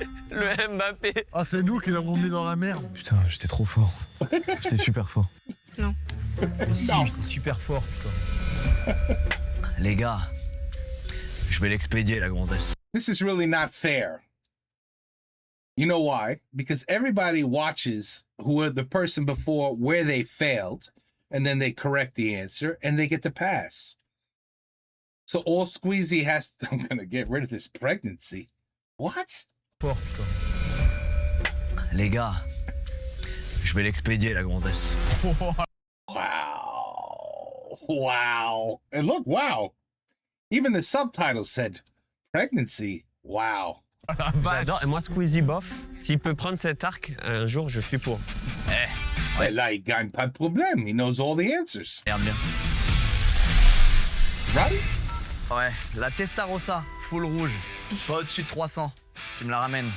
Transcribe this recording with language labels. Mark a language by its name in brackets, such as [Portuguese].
[French] Le Mbappé. Ah, c'est nous qui l'avons mis dans la merde. Putain, j'étais trop fort. J'étais super fort. Non. Si, j'étais super fort, putain. Les gars, je vais l'expédier, la gonzesse. [English] This is really not fair. You know why? Because everybody watches who are the person before where they failed, and then they correct the answer, and they get the pass. So all Squeezy has to, I'm gonna get rid of this pregnancy. What? [French] Fort, putain. Les gars, je vais l'expédier, la gonzesse. [English] Wow. Wow. And look, wow. Even the subtitles said pregnancy. Wow. [French] J'adore. Et moi, Squeezie bof, s'il peut prendre cet arc, un jour, je suis pour. Ouais, là, il gagne pas de problème. [English] He knows all the answers. [French] Regarde bien. [English] Right? [French] Ouais, la Testarossa, full rouge. Pas au-dessus de 300. Tu me la ramènes.